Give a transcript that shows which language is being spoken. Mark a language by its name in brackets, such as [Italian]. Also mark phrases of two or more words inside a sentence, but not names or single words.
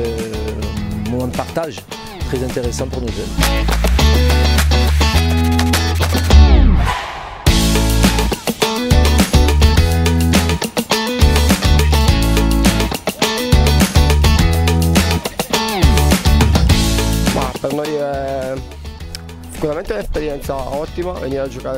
[French] un moment de partage très intéressant pour nos jeunes. [Italian] Per noi è sicuramente un'esperienza ottima venire a giocare